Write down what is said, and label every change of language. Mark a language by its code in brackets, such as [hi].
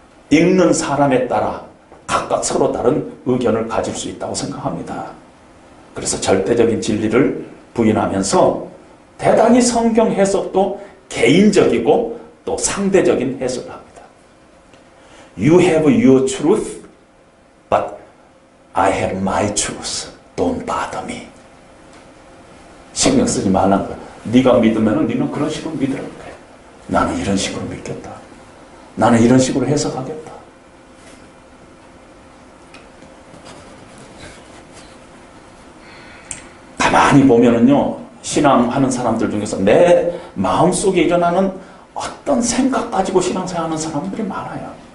[ko] 읽는 사람에 따라 각각 서로 다른 의견을 가질 수 있다고 생각합니다. 그래서 절대적인 진리를 부인하면서 대단히 성경 해석도 개인적이고 또 상대적인 해석을 합니다. [en] You have your truth, but I have my truth. [ko] Don't bother me. 신경 쓰지 말라는 거야. 네가 믿으면 너는 그런 식으로 믿으라는 거야. 나는 이런 식으로 믿겠다. 나는 이런 식으로 해석하겠다. 가만히 보면은요, 신앙하는 사람들 중에서 내 마음속에 일어나는 어떤 생각 가지고 신앙생활하는 사람들이 많아요.